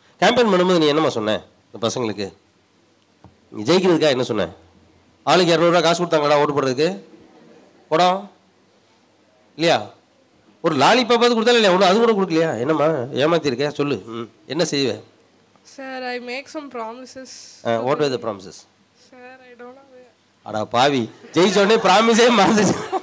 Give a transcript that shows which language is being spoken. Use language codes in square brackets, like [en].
[ta] Campaign பண்ணும்போது நீ என்னம்மா சொன்ன இந்த பசங்களுக்கு? நீ ஜெயிக்கிறதுக்கா என்ன சொன்ன? ஆளுக்கு 200 ரூபா காசு கொடுத்தாங்கடா ஓட்டு போடுறதுக்கு, போடம் இல்லையா? ஒரு லாலிபாப்பாவது கொடுத்தாலும் இல்லையா? ஒன்று அது கூட கொடுக்கலையா? என்னம்மா ஏமாத்திருக்க சொல்லு, என்ன செய்வேன்? [en] Sir, I make some promises. What were the promises? Sir, I don't know. [ta] அடா பாவி, ஜெயிச்சோடனே ப்ராமிஸே மறந்துச்சு.